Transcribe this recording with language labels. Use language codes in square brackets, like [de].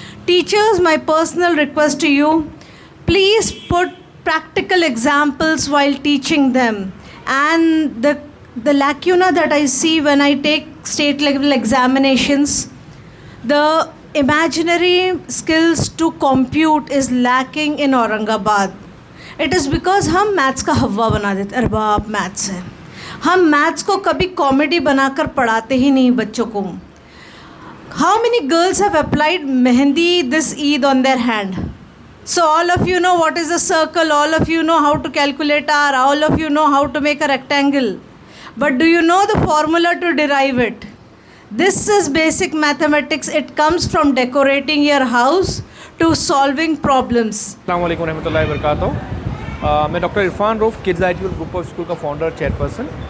[en] Teachers, my personal request to you, please put practical examples while teaching them. And the lacuna that I see when I take state level examinations, the imaginary skills to compute is lacking in Aurangabad. It is because [hi] हम maths का हवा बना देते, अरे बाप maths है, हम maths को कभी कॉमेडी बनाकर पढ़ाते ही नहीं बच्चों को. [en] How many girls have applied mehendi this Eid on their hand? So all of you know what is a circle, all of you know how to calculate R, all of you know how to make a rectangle. But do you know the formula to derive it? This is basic mathematics. It comes from decorating your house to solving problems. [hi] अस्सलाम वालेकुम रहमतुल्लाहि व बरकातहू। मैं doctor Irfan roof kids ITL group of school का founder chairperson.